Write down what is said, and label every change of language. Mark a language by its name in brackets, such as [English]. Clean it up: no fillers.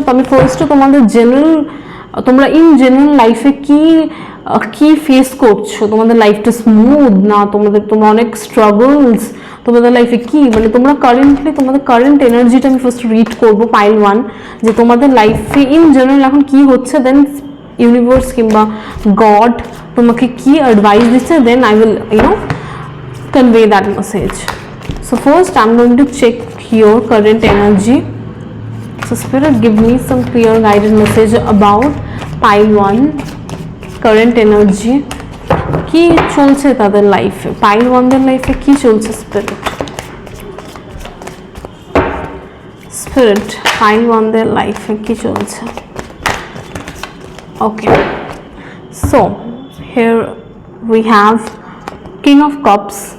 [Bangla] তো আমি ফার্স্টে তোমাদের তোমরা ইন জেনারেল লাইফে কি ফেস করছো, তোমাদের লাইফটা স্মুথ না, তোমরা অনেক স্ট্রাগলস, তোমাদের লাইফে কি, মানে তোমরা তোমাদের কারেন্ট এনার্জিটা আমি ফার্স্ট রিড করবো পাইল 1, যে তোমাদের লাইফে ইন জেনারেল এখন কি হচ্ছে। দেন ইউনিভার্স কিংবা গড তোমাকে কি অ্যাডভাইস দিচ্ছে, [English] Then I will convey that message. So first I'm going to check your current energy. So spirit, give me some clear guided message about pile 1 current energy. [Bangla] কি চলছে তাদের লাইফে, পাইল 1 দের লাইফে কি চলছে স্পিরিট পাইল 1 দের লাইফে কি চলছে? [English] Okay, so here we have King of Cups.